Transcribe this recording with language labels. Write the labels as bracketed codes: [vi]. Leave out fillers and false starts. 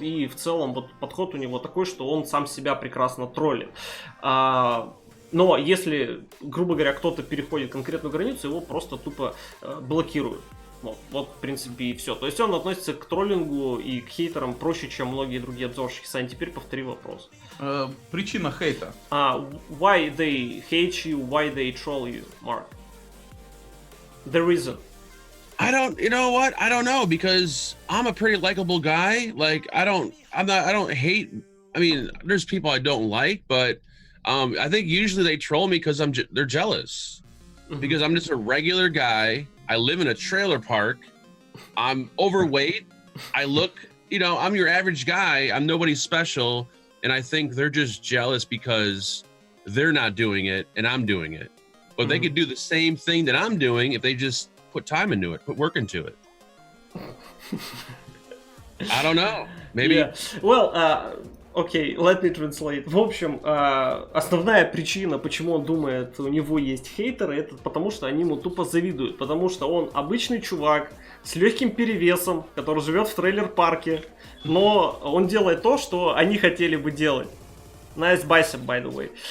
[ru] И в целом вот подход у него такой, что он сам себя прекрасно троллит. Но если, грубо говоря, кто-то переходит конкретную границу, его просто тупо блокируют. Вот, в принципе, и все. То есть он относится к троллингу и к хейтерам проще, чем многие другие обзорщики. Сань, теперь повтори вопрос. Причина хейта. [en] Why they hate you, why they troll you, Mark? The reason. you know what? I don't know, because I'm a pretty likable guy. Like, I don't hate. I mean, there's people I don't like, but I think usually they troll me because they're jealous. Because I'm just a regular guy. I live in a trailer park. I'm overweight. I look, I'm your average guy. I'm nobody special. And I think they're just jealous because they're not doing it and I'm doing it. But they could do the same thing that I'm doing if they just put time into it, put work into it. I don't know. Maybe. Yeah. Well, окей, let me translate. [ru] В общем, основная причина, почему он думает, у него есть хейтеры, это потому, что они ему тупо завидуют. Потому что он обычный чувак с легким перевесом, который живет в трейлер-парке, но он делает то, что они хотели бы делать. [en] Nice bicep, by the way.